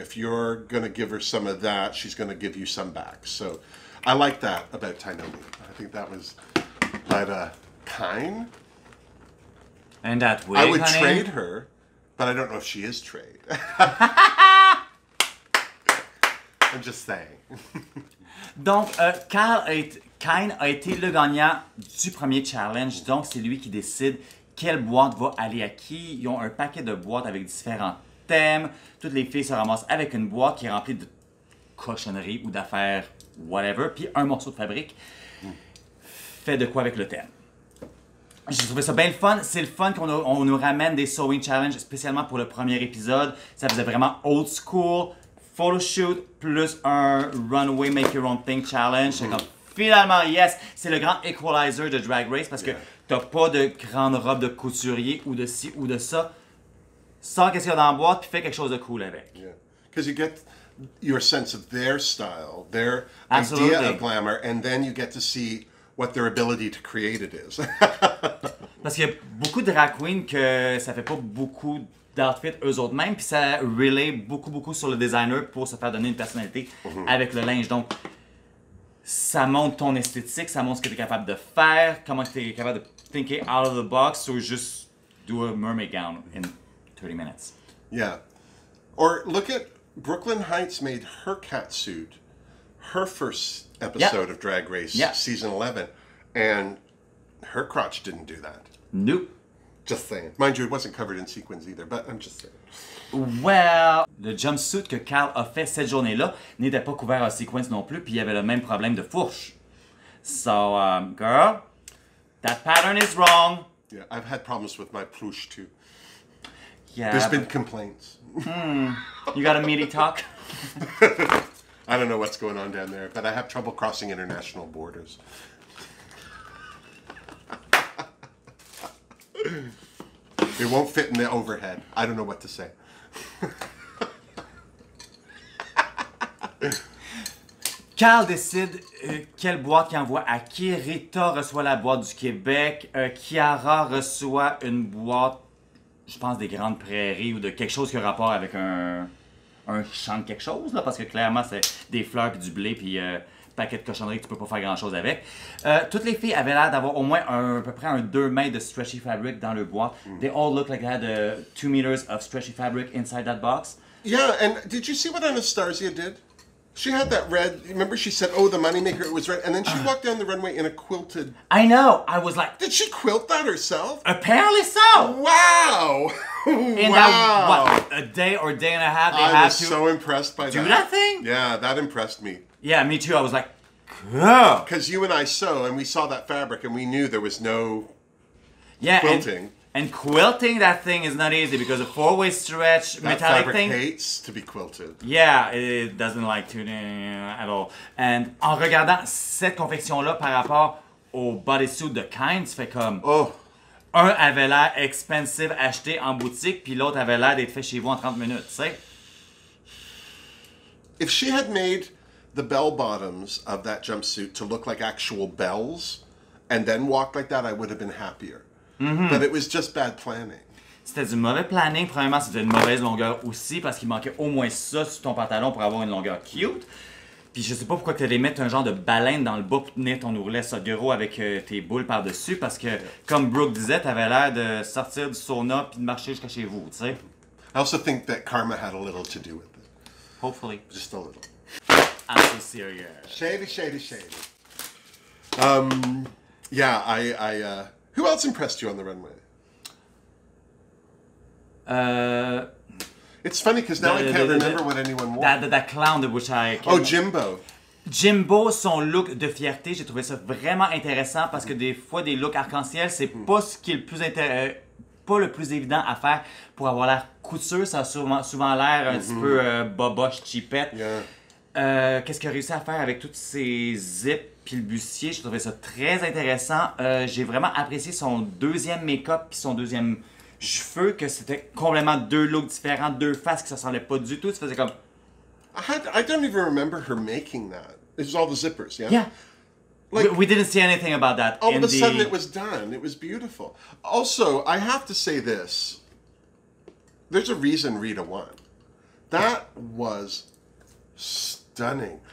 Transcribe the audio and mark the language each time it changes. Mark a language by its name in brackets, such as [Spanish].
[English] If you're going to give her some of that, she's going to give you some back. So I like that about Tynomi. I think that was Kyne. And that wig, I would honey? trade her But I don't know if she is trade. I'm just saying. [French] Donc, Kine a été le gagnant du premier challenge. Donc, c'est lui qui décide quelle boîte va aller à qui. Ils ont un paquet de boîtes avec différents thèmes. Toutes les filles se ramassent avec une boîte qui est remplie de cochonneries ou d'affaires, whatever. Puis un morceau de fabrique fait de quoi avec le thème. J'ai trouvé ça bien le fun. C'est le fun qu'on nous ramène des sewing challenges, spécialement pour le premier épisode. Ça faisait vraiment old school. Photoshoot plus un runway [English] make your own thing challenge. [French] C'est comme finalement, yes, c'est le grand equalizer de Drag Race parce que t'as pas de grande robe de couturier ou de ci ou de ça. Sors qu'est-ce qu'il y a dans la boîte puis fais quelque chose de cool avec. [English] Yeah, because you get your sense of their style, their Absolutely. idea of glamour, and then you get to see what their ability to create it is. [French] Parce qu'il y a beaucoup de drag queens que ça fait pas beaucoup d'outfits eux-mêmes, puis ça relay beaucoup sur le designer pour se faire donner une personnalité avec le linge. Donc, ça montre ton esthétique, ça montre ce que tu es capable de faire, comment tu es capable de [English] thinker out of the box or just do a mermaid gown in 30 minutes. Yeah. Or look at Brooklyn Heights made her catsuit her first episode of Drag Race, season 11, and her crotch didn't do that. Nope. Just saying. Mind you, it wasn't covered in sequins either, but I'm just saying. [French] Well, le jumpsuit que Carl a fait cette journée-là n'était pas couvert en sequins non plus, puis il y avait le même problème de fourche. [English] So, girl, that pattern is wrong. Yeah, I've had problems with my plush too. Yeah. There's been complaints. You got a meaty talk? I don't know what's going on down there, but I have trouble crossing international borders. It won't fit in the overhead. I don't know what to say. [French] Carl décide quelle boîte il envoie à qui. Rita reçoit la boîte du Québec. Chiara reçoit une boîte, je pense, des Grandes Prairies ou de quelque chose qui a rapport avec un champ de quelque chose, là, parce que clairement, c'est des fleurs puis du blé puis paquet de cochonneries que tu peux pas faire grand-chose avec. Toutes les filles avaient l'air d'avoir au moins à peu près un 2 mètres de [English] stretchy fabric [French] dans leur boîte. [English] They all look like they had 2 meters of stretchy fabric inside that box. Yeah, and did you see what Anastasia did? She had that red, remember she said, oh, the moneymaker, it was red, and then she walked down the runway in a quilted... I know, I was like... Did she quilt that herself? Apparently so! Wow! In that, what, a day or day and a half, they I had was to so impressed by do that thing? Yeah, that impressed me. Yeah, me too, I was like, girl! Because you and I sew, and we saw that fabric, and we knew there was no quilting. And quilting that thing is not easy because a 4-way stretch That metallic fabric thing. hates to be quilted. Yeah, it doesn't like to at all. [French] And en regardant cette confection-là par rapport au bodysuit de Kind, ça fait comme... Oh. Un avait l'air expensive acheté en boutique, puis l'autre avait l'air d'être fait chez vous en 30 minutes, tu sais. [English] If she had made the bell bottoms of that jumpsuit to look like actual bells, and then walked like that, I would have been happier. But it was just bad planning. [French] C'était du mauvais planning. Premièrement, c'était une mauvaise longueur aussi parce qu'il manquait au moins ça sur ton pantalon pour avoir une longueur cute. Puis je sais pas pourquoi tu allais mettre un genre de baleine dans le bas pour tenir ton ourlet ça gros avec tes boules par-dessus parce que, comme Brooke disait, t'avais l'air de sortir du sauna puis de marcher jusqu'à chez vous, tu sais. [English] I also think that karma had a little to do with it. Hopefully. Just a little. I'm so serious. Shady. Yeah, who else impressed you on the runway? It's funny because now I can't remember what anyone wore. That clown which I... Oh, Jimbo. [French] Jimbo, son look de fierté, j'ai trouvé ça vraiment intéressant parce que des fois, des looks arc-en-ciel, c'est pas ce qui est le plus pas le plus évident à faire pour avoir l'air couture. Ça a souvent l'air un petit peu boboche, cheapette. [English] Yeah. [French] Qu'est-ce qu'il a réussi à faire avec toutes ces zips puis le bustier? Je trouvais ça très intéressant. J'ai vraiment apprécié son deuxième make-up puis son deuxième cheveux, que c'était complètement deux looks différents, deux faces qui ne se ressemblaient pas du tout. Tu faisais comme... [English] I don't even remember her making that. It was all the zippers, yeah? Yeah. Like, we didn't see anything about that. All of a sudden it was done. It was beautiful. Also, I have to say this. There's a reason Rita won. That was stunning.